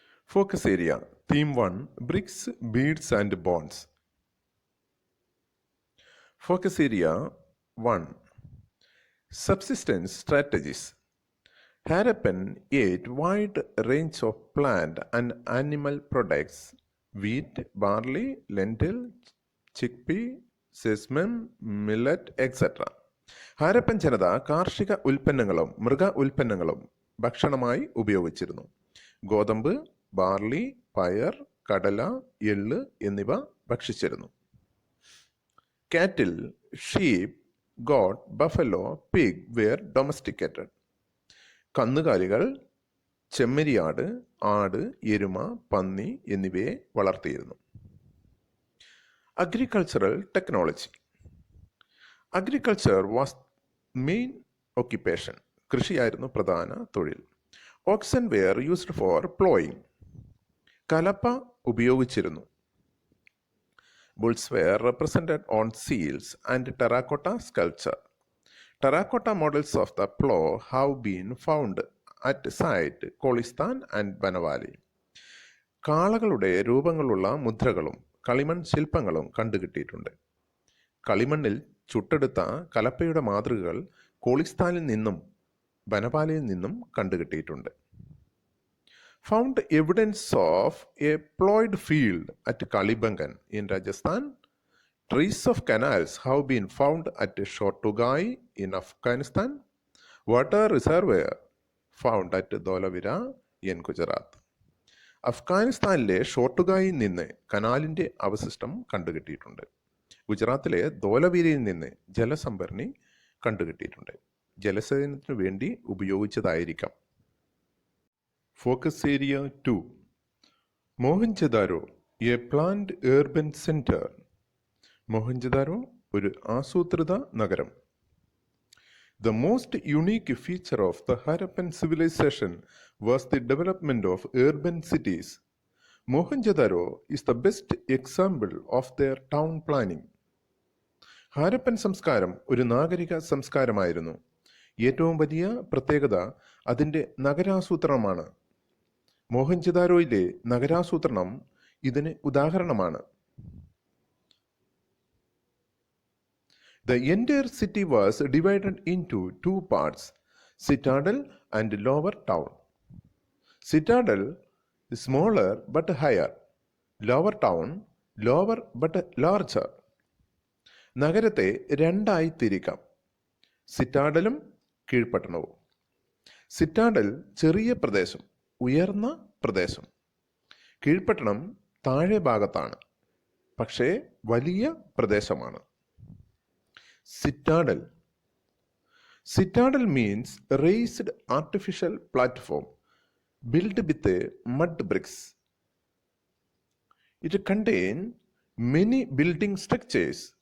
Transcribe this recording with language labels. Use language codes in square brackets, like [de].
[en] Focus area theme 1 bricks, beads and bones. Focus area 1 Subsistence strategies. Harappan ate wide range of plant and animal products: wheat, barley, lentil, chickpea, sesame, millet, etc. [ml] Harappan ജനത കാർഷിക ഉൽപ്പന്നങ്ങളും മൃഗ ഉൽപ്പന്നങ്ങളും ഭക്ഷണമായി ഉപയോഗിച്ചിരുന്നു. ഗോതമ്പ്, barley, പയർ, കടല, എള്ള് എന്നിവ ഭക്ഷിച്ചിരുന്നു. [en] Cattle, sheep, goat, buffalo, pig were domesticated. [ml] കന്നുകാലികൾ, ചെമ്മരിയാട്, ആട്, എരുമ, പന്നി എന്നിവയെ വളർത്തിയിരുന്നു. [en] Agricultural technology. Agriculture was main occupation. [ml] കൃഷിയായിരുന്നു പ്രധാന തൊഴിൽ. [en] Oxen were used for ploughing. [ml] കലപ്പ ഉപയോഗിച്ചിരുന്നു. [en] Bulls were represented on seals and terracotta sculpture. Terracotta models of the plough have been found at site Kholistan and Banavali. [ml] കാളകളുടെ രൂപങ്ങളുള്ള മുദ്രകളും കളിമൺ ശില്പങ്ങളും കണ്ടുകിട്ടിയിട്ടുണ്ട്. കളിമണ്ണിൽ ചുട്ടെടുത്ത കലപ്പയുടെ മാതൃകകൾ കോളിസ്ഥാനിൽ നിന്നും ബനവാലിയിൽ നിന്നും കണ്ടുകിട്ടിയിട്ടുണ്ട്. [en] Found evidence of a ploughed field at Kalibangan in Rajasthan. Trees of canals have been found at Shortugai in Afghanistan. Water reservoir found at Dholavira in Gujarat. [ml] അഫ്ഗാനിസ്ഥാനിലെ ഷോർട്ടുഗായിൽ നിന്ന് കനാലിൻ്റെ അവശിഷ്ടം കണ്ടുകിട്ടിയിട്ടുണ്ട്. ഗുജറാത്തിലെ ധോലവീരയിൽ നിന്ന് ജലസംഭരണി കണ്ടുകിട്ടിയിട്ടുണ്ട്. ജലസേചനത്തിനു വേണ്ടി ഉപയോഗിച്ചതായിരിക്കാം. [en] Focus area 2 Mohenjodaro, a planned urban centre. [ml] Mohenjo-daro ഒരു ആസൂത്രിത നഗരം. [en] The most unique feature of the Harappan civilization was the development of urban cities. Mohenjo-daro is the best example of their town planning. [ml] Harappan സംസ്കാരം ഒരു നാഗരിക സംസ്കാരമായിരുന്നു. ഏറ്റവും വലിയ പ്രത്യേകത അതിൻ്റെ നഗരാസൂത്രണമാണ്. മോഹൻജദാരോയിലെ നഗരാസൂത്രണം ഇതിന് ഉദാഹരണമാണ്. [en] The entire city was divided into two parts, citadel and lower town. Citadel is smaller but higher. Lower town, lower but larger. [ml] നഗരത്തെ രണ്ടായി തിരിക്കാം, സിറ്റാഡലും കീഴ്പട്ടണവും. സിറ്റാഡൽ ചെറിയ പ്രദേശം, ഉയർന്ന പ്രദേശം. കീഴ്പട്ടണം താഴെ ഭാഗത്താണ്, പക്ഷേ വലിയ പ്രദേശമാണ്. [en] Citadel. Citadel means raised artificial platform built with mud bricks. It contains many building structures.